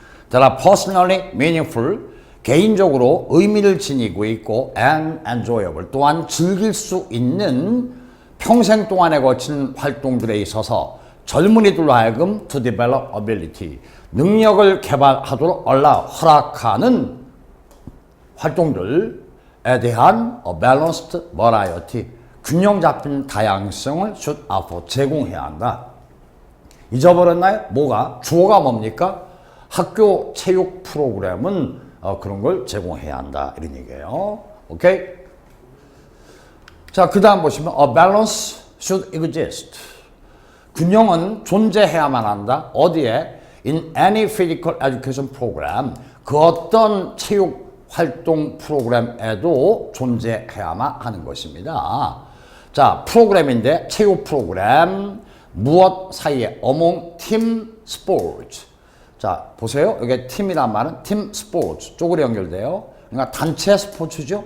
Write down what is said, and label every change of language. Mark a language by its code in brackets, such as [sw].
[en] That are personally meaningful, [ko] 개인적으로 의미를 지니고 있고 [en] and enjoyable, [ko] 또한 즐길 수 있는 평생 동안에 걸친 활동들에 있어서 젊은이들로 하여금 [en] to develop ability, [ko] 능력을 개발하도록 허락하는 활동들에 대한 [en] balanced variety, [ko] 균형 잡힌 다양성을 [en] should offer, [ko] 제공해야 한다. 잊어버렸나요? 뭐가? 주어가 뭡니까? 학교 체육 프로그램은 그런 걸 제공해야 한다. 이런 얘기예요. 오케이? 자, 그 다음 보시면 [en] a balance should exist. [ko] 균형은 존재해야만 한다. 어디에? [en] In any physical education program. [ko] 그 어떤 체육 활동 프로그램에도 존재해야만 하는 것입니다. 자, 프로그램인데 체육 프로그램 무엇 사이에 [en] among team sports. [ko] 자, 보세요. 여기 팀이란 말은 팀 스포츠 쪽으로 연결돼요. 그러니까 단체 스포츠죠.